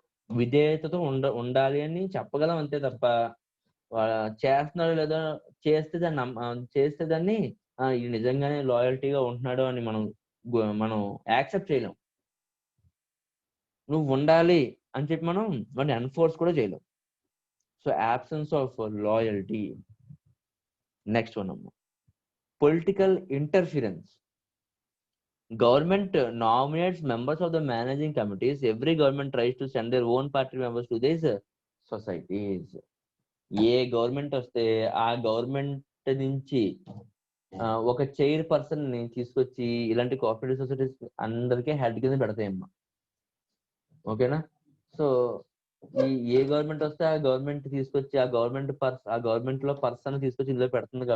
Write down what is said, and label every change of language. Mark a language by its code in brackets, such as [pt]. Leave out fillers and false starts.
[te] విధేయతతో ఉండాలి అని చెప్పగలం అంతే తప్ప చేస్తున్నాడో లేదో, చేస్తే దాన్ని ఇది నిజంగానే లాయల్టీగా ఉంటున్నాడు అని మనం యాక్సెప్ట్ చేయలేం. నువ్వు ఉండాలి అని చెప్పి మనం వాడిని ఎన్ఫోర్స్ కూడా చేయలేం. So [en] absence of loyalty. Next one అమ్మ, political interference. Government nominates members of the managing committees. Every government tries to send their own party members to these societies. [te] ఏ government వస్తే ఆ గవర్నమెంట్ నుంచి ఒక chair person ని తీసుకొచ్చి ఇలాంటి cooperative societies అందరికీ head కింద పెడతాయమ్మా. ఓకేనా? సో ఏ గవర్నమెంట్ వస్తే ఆ గవర్నమెంట్ తీసుకొచ్చి ఆ గవర్నమెంట్ లో పర్సన్ తీసుకొచ్చి ఇందులో పెడుతుంది.